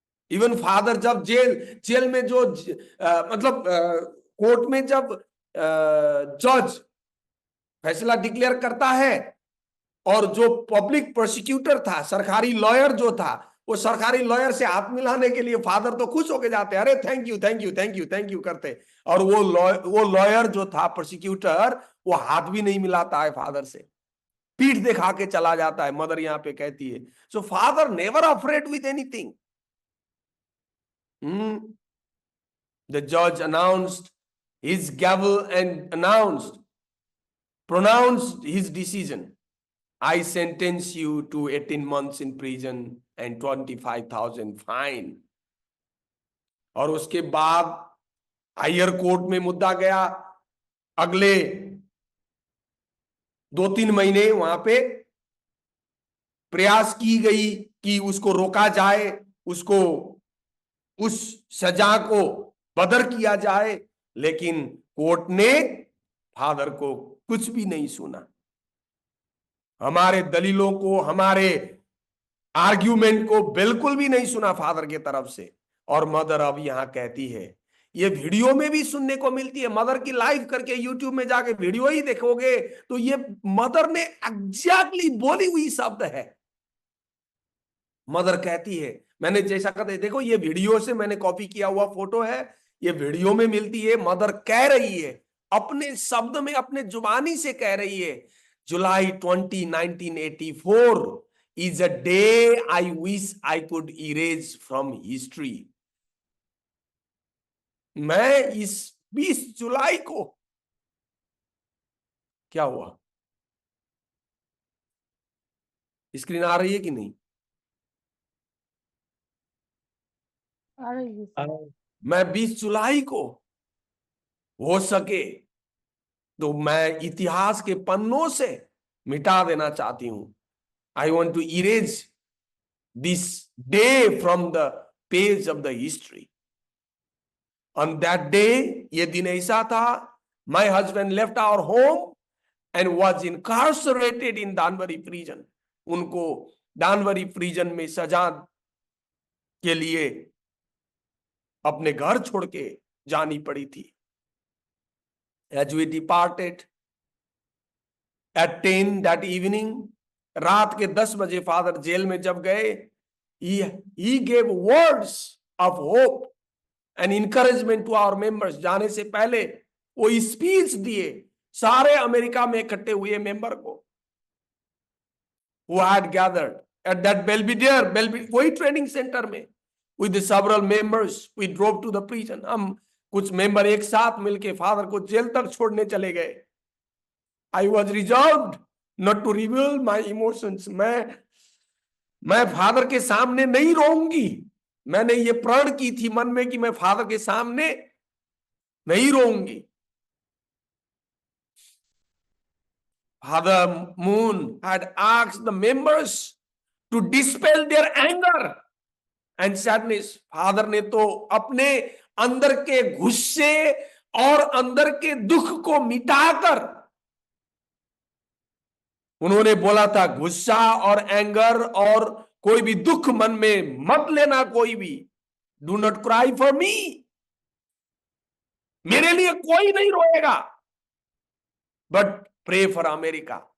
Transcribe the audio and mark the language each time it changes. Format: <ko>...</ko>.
<hi>Even father जब jail में जो मतलब कोर्ट में जब जज फैसला डिक्लेयर करता है और जो पब्लिक प्रोसिक्यूटर था, सरकारी लॉयर जो था, वो सरकारी लॉयर से हाथ मिलाने के लिए फादर तो खुश होके जाते, अरे thank you thank you thank you thank you करते, और वो लॉयर जो था प्रोसिक्यूटर, वो हाथ भी नहीं मिलाता है फादर से, पीठ दिखा के चला जाता है। मदर यहां पे कहती है,</hi> <en>So father never afraid with anything. The judge announced his gavel and pronounced his decision. I sentence you to 18 months in prison and 25,000 fine.</en> <hi>और उसके बाद हायर कोर्ट में मुद्दा गया। अगले 2-3 महीने वहां पे प्रयास की गई कि उसको रोका जाए, उसको उस सजा को बदर किया जाए, लेकिन कोर्ट ने फादर को कुछ भी नहीं सुना। हमारे दलीलों को, हमारे आर्ग्यूमेंट को बिल्कुल भी नहीं सुना फादर के तरफ से। और मदर अब यहां कहती है, ये वीडियो में भी सुनने को मिलती है, मदर की लाइव करके यूट्यूब में जाके वीडियो ही देखोगे तो ये मदर ने एग्जैक्टली बोली हुई शब्द है। मदर कहती है, मैंने जैसा कहते देखो, ये वीडियो से मैंने कॉपी किया हुआ फोटो है, ये वीडियो में मिलती है। मदर कह रही है, अपने शब्द में, अपने जुबानी से कह रही है, जुलाई 20, 1984</hi> <en>is a day I wish I could erase from history.</en> <hi>मैं इस 20 जुलाई को, क्या हुआ? स्क्रीन आ रही है कि नहीं? आ रही है सर। मैं 20 जुलाई को हो सके तो मैं इतिहास के पन्नों से मिटा देना चाहती हूं.</hi> <en>I want to erase this day from the page of the history. On that day,</en> <hi>ये दिन ऐसा था,</hi> <en>my husband left our home and was incarcerated in Danbury prison.</en> <hi>उनको डानवरी प्रिजन में सजा के लिए अपने घर छोड़ के जानी पड़ी थी.</hi> <en>As we departed at 10 that evening,</en> <hi>रात के 10 बजे फादर जेल में जब गए,</hi> <en>he gave words of hope and encouragement to our members.</en> <hi>जाने से पहले वो स्पीच दिए सारे अमेरिका में इकट्ठे हुए मेंबर को,</hi> <en>who had gathered at that Belvedere,</en> <hi>वही ट्रेनिंग सेंटर में,</hi> <en>with the several members we drove to the prison.</en> <hi>हम कुछ मेंबर एक साथ मिलके फादर को जेल तक छोड़ने चले गए.</hi> <en>I was resolved not to reveal my emotions.</en> <hi>मैं फादर के सामने नहीं रोऊंगी. मैंने ये प्रण की थी मन में कि मैं फादर के सामने नहीं रोऊंगी.</hi> <en>Father Moon had asked the members to dispel their anger and sadness.</en> <hi>Father ने तो अपने अंदर के गुस्से और अंदर के दुख को मिटाकर उन्होंने बोला था, गुस्सा और एंगर और कोई भी दुख मन में मत लेना. कोई भी,</hi> <en>do not cry for me,</en> <hi>मेरे लिए कोई नहीं रोएगा,</hi> <en>But pray for America.</en>